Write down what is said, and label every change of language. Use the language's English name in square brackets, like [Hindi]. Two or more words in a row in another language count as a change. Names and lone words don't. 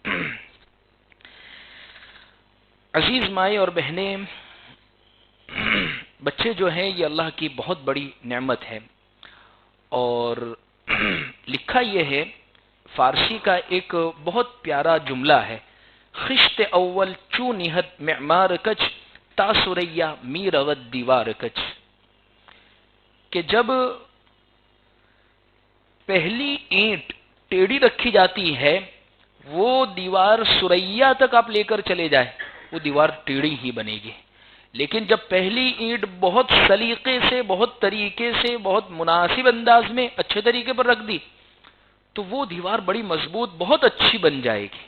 [Urdu] عزیز مائیں اور بہنیں، بچے جو ہیں یہ اللہ کی بہت بڑی نعمت ہے، اور لکھا یہ ہے، فارسی کا ایک بہت پیارا جملہ ہے، [Persian] خشت اول چو نہت معمار کچ تا سریا می رود دیوار کچ، [Urdu] کہ جب پہلی اینٹ ٹیڑھی رکھی جاتی ہے وہ دیوار سریا تک آپ لے کر چلے جائیں وہ دیوار ٹیڑھی ہی بنے گی، لیکن جب پہلی اینٹ بہت سلیقے سے، بہت طریقے سے، بہت مناسب انداز میں اچھے طریقے پر رکھ دی تو وہ دیوار بڑی مضبوط، بہت اچھی بن جائے گی۔